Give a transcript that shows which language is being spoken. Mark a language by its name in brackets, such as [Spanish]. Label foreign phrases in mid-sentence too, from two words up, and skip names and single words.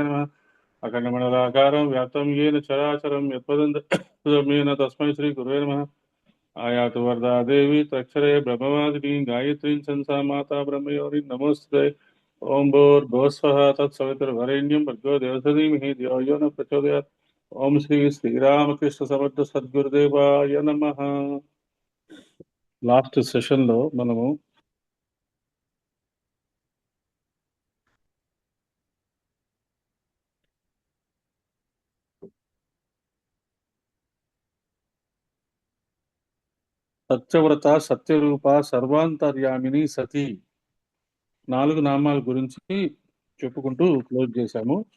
[Sanskrit] नमः अखंडमंडलाकारं व्याप्तं येन चराचरं यत्पदं तस्मै श्री गुरुवे नमः आयातु वरदा देवी त्र्यक्षरे ब्रह्मवादिनी गायत्रीं संसा माता ब्रह्मयोनि नमोस्तुते ओम भूर्भुवस्वः तत्सवितुर्वरेण्यं भर्गो देवस्य धीमहि धियो यो न प्रचोदयात् ओम श्री శ్రీరామకృష్ణ సమర్థ సద్గురుదేవాయ నమః. [English] last session [Telugu] లో మనము సత్యవ్రత సత్యరూప సర్వాంతర్యామిని సతి 4 నామాల గురించి చెప్పుకుంటూ క్లోజ్ చేశాము.